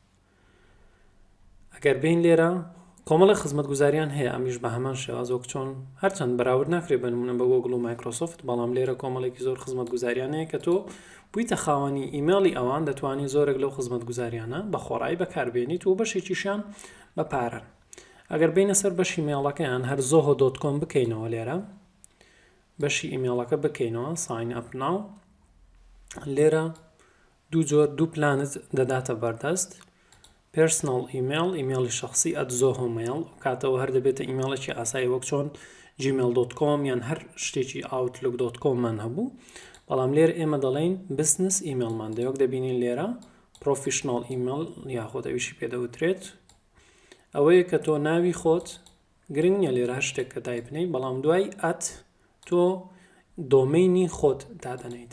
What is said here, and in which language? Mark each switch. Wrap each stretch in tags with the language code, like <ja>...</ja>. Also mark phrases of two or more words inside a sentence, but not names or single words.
<ckb>ئەگەر بین لێرە کۆمەڵی خزمەتگوزاریان هەیە ئەمیش بە هەمان شێواز وەک چۆن هەرچەند بەراورد ناکرێت بە نمونە بە گۆگڵ و مایکرۆسۆفت بەڵام لێرە کۆمەڵێکی زۆر خزمەتگوزاریان هەیە کە تۆ بوویتە خاوەنی ئیمێڵی ئەوان دەتوانی زۆرێک لەو خزمەتگوزاریانە بە خۆڕایی بەکاربێنیت و بەشێکیشیان بە پارەن. ئەگەر بینە سەر بەشی ئیمێڵەکەیان هەر zoho.com بکەینەوە لێرە بەشی ئیمێڵەکە بکەینەوە</ckb> <en>sign up now</en> <ckb>لێرە دوو پلانت دەداتە بەردەست</ckb> <en>personal email</en> <ckb>شخصی @zohomail کاتەوە هەر دەبێتە ئیمێڵێکی ئاسایی وەک چۆن gmail.com یان هەر شتێکی outlook.com من هەبوو بەڵام لێرە ئێمە دەڵێن</ckb> <en>business email</en> <ckb>دەیەک دەبینین لێرە</ckb> <en>professional email</en> <ckb>یاخۆ ئەویشی پێدەوترێت ئەوەیە کە تۆ ناوی خۆت گرنگ نیە لێرە هەر شتێک کە تایبنەی بەڵام دوای تۆ دۆمەینی خۆت دادەنیت.</ckb>